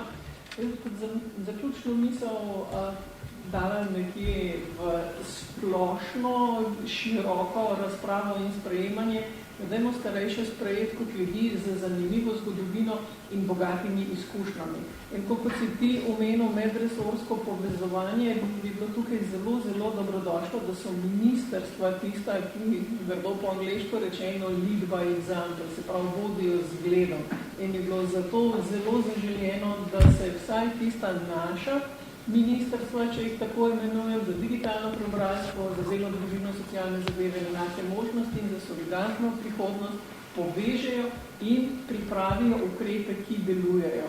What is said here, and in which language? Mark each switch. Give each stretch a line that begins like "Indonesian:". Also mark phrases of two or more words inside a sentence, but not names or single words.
Slovenian: Jaz kot zaključno misel dala nekje v splošno, široko razpravo in sprejemanje, dajmo starejše sprejeti kot ljudi z zanimivo zgodovino in bogatimi izkušnjami. In kot si ti omenil medresorsko povezovanje, bi bilo tukaj zelo, zelo dobrodošlo, da so ministerstva tista, ki grdo po angleško rečeno
English: lead by example,
Slovenian: se pravi vodijo z zgledom. In je bilo zato zelo zaželjeno, da se vsaj tista naša ministrstva, če jih tako imenujem, za digitalno preobrazbo, za delo, družino, socialne zadeve, enake možnosti in za solidarno prihodnost povežejo in pripravijo ukrepe, ki delujejo.